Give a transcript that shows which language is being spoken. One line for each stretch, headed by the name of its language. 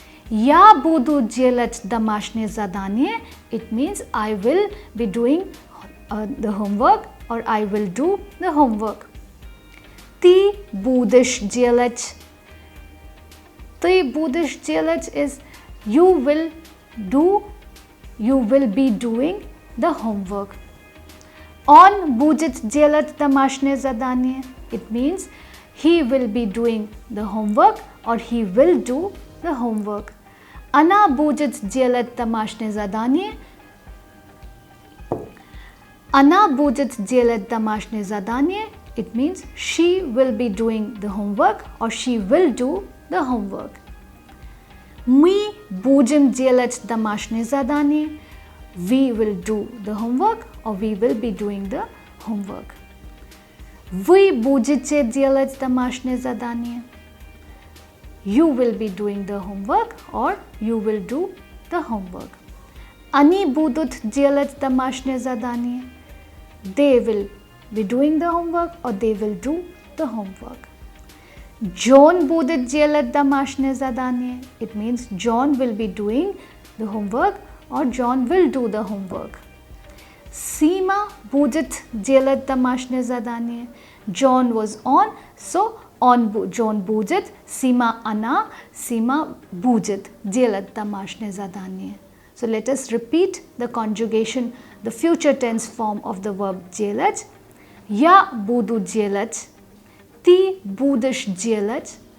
Russian: Я буду делать домашнее задание,
English: it means I will be doing the homework or I will do the homework.
Russian: Ты будешь делать. Ты будешь делать
English: is you will do, you will be doing the homework.
Russian: Он будет делать домашнее задание.
English: It means he will be doing the homework or he will do the homework.
Russian: Она будет делать домашнее задание. Она будет делать домашнее задание.
English: It means she will be doing the homework or she will do the homework.
Russian: Мы будем делать домашнее задание.
English: We will do the homework or we will be doing the homework.
Russian: Вы будете делать домашнее задание.
English: You will be doing the homework or you will do the homework.
Russian: Они будут делать домашнее задание.
English: They will be doing the homework or they will do the homework.
Russian: John будет делать домашнее задание.
English: It means John will be doing the homework or John will do the homework.
Russian: Seema будет делать домашнее задание. John
English: was on, so
Russian: John будет, Seema она, Seema будет делать домашнее задание.
English: So let us repeat the conjugation, the future tense form of the verb делать.
Russian: Я буду делать. Ты будешь делать.